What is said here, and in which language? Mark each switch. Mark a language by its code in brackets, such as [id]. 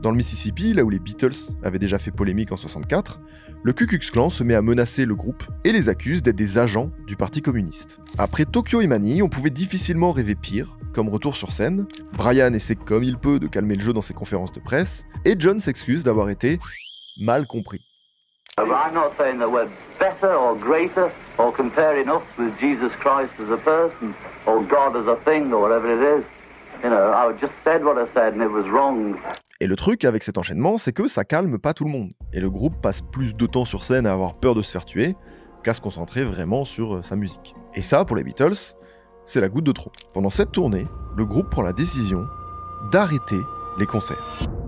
[fr] Dans le Mississippi, là où les Beatles avaient déjà fait polémique en 64, le Ku Klux Klan se met à menacer le groupe et les accuse d'être des agents du Parti communiste. Après Tokyo et Manille, on pouvait difficilement rêver pire, comme retour sur scène. Brian essaie comme il peut de calmer le jeu dans ses conférences de presse, et John s'excuse d'avoir été mal compris. [en] I'm not saying that we're better or greater or comparing us with Jesus Christ as a person or God as a thing or whatever it is. You know, I just said what I said and it was wrong. [fr] Et le truc avec cet enchaînement, c'est que ça calme pas tout le monde. Et le groupe passe plus de temps sur scène à avoir peur de se faire tuer qu'à se concentrer vraiment sur sa musique. Et ça, pour les Beatles, c'est la goutte de trop. Pendant cette tournée, le groupe prend la décision d'arrêter les concerts.